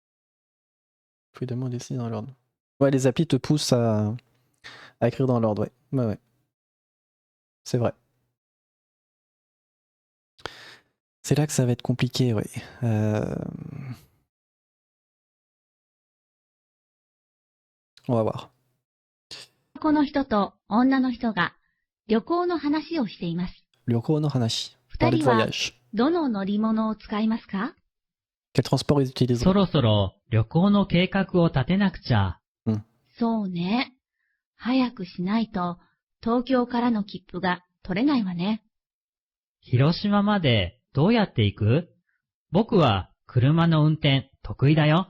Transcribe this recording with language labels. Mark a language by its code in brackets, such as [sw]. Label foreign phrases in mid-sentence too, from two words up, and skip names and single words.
[fr] Faut évidemment dessiner dans l'ordre. Ouais, les applis te poussent à écrire dans l'ordre, ouais. Ouais. C'est vrai. C'est là que ça va être compliqué, ouais. On va voir. [ja] この人と女の人が旅行の話をしています。旅行の話. 二 [fr] Parler de [ja] 人は [fr] voyage. [ja] どの乗り物を使いますか？ [fr] Quel transport ils utilisent? [ja] そろそろ旅行の計画を立てなくちゃ。そうね。早くしないと東京からの切符が取れないわね。広島までどうやって行く？僕は車の運転得意だよ。